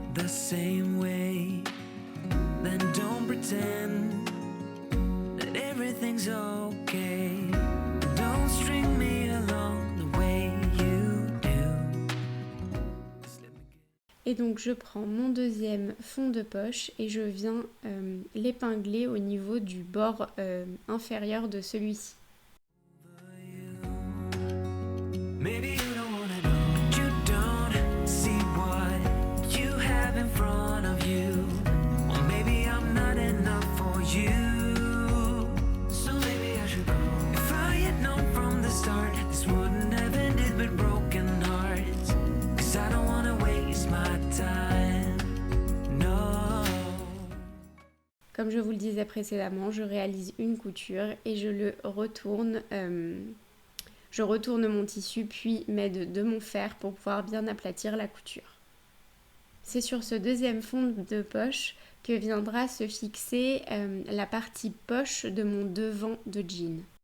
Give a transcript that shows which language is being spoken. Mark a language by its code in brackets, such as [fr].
[en] Same way, then don't pretend that everything's okay. Don't string me along the way you do. [fr] Et donc je prends mon deuxième fond de poche et je viens l'épingler au niveau du bord inférieur de celui-ci. [en] Maybe you don't wanna know, you don't see what you have in front of you. Or maybe I'm not enough for you. So maybe I should go. If I had known from the start, this wouldn't have ended with broken hearts. Cause I don't wanna waste my time. No. [fr] Comme je vous le disais précédemment, je réalise une couture et je le retourne. Je retourne mon tissu puis mets de mon fer pour pouvoir bien aplatir la couture. C'est sur ce deuxième fond de poche que viendra se fixer la partie poche de mon devant de jean.